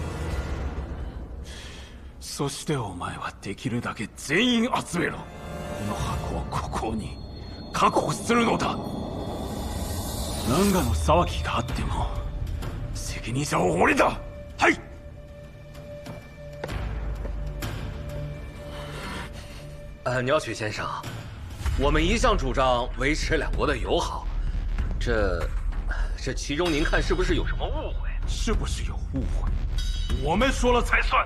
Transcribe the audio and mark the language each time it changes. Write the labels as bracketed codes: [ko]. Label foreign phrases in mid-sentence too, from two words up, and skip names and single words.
[ja] そしてお前はできるだけ全員集めろ。この箱をここに確保するのだ。何かの騒ぎがあっても責任者は俺だ。はい。 [zh] 鸟取先生，我们一向主张维持两国的友好，这其中您看是不是有什么误会？是不是有误会？我们说了才算。